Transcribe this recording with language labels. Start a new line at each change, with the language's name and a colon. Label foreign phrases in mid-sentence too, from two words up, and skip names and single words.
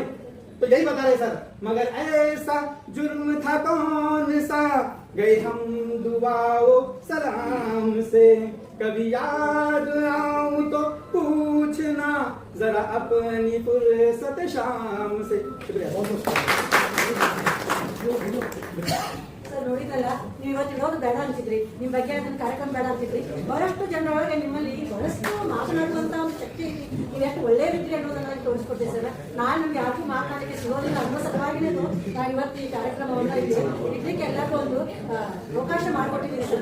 Hindi: तो यही बता रहे सर, मगर ऐसा जुर्म था कौन सा, गए हम दुआओ सलाम से। कभी याद आऊं तो पूछना जरा अपनी फुर्सत शाम से। शुक्रिया, बहुत बहुत।
Kannada: ಸರ್ ನೋಡಿದ್ರಲ್ಲ, ನೀವು ಇವತ್ತು ಇರೋದು ಬೇಡ ಅಂತಿದ್ರಿ, ನಿಮ್ಮ ಬಗ್ಗೆ ಅದನ್ನ ಕಾರ್ಯಕ್ರಮ ಬೇಡ ಅಂತಿದ್ರಿ. ಬಹಳಷ್ಟು ಜನರೊಳಗೆ ನಿಮ್ಮಲ್ಲಿ ಬಹಳಷ್ಟು ಮಾತನಾಡುವಂತ ಒಂದು ಶಕ್ತಿ ಐತಿ, ನೀವು ಎಷ್ಟು ಒಳ್ಳೆ ರೀತಿ ಅನ್ನೋದನ್ನ ತೋರಿಸ್ಕೊಡ್ತೀವಿ ಸರ್. ನಾನು ನಿಮ್ಗೆ ಯಾರಿಗೂ ಮಾತನಾಡಲಿಕ್ಕೆ ಸಿಗೋದಿಲ್ಲ ಅನ್ನೋ ಸಲುವಾಗಿನೇ ನಾನು ಇವತ್ತು ಈ ಕಾರ್ಯಕ್ರಮವನ್ನು ಇಡ್ಲಿಕ್ಕೆ ಎಲ್ಲರಿಗೂ ಒಂದು ಅವಕಾಶ ಮಾಡಿಕೊಟ್ಟಿದ್ದೀನಿ ಸರ್.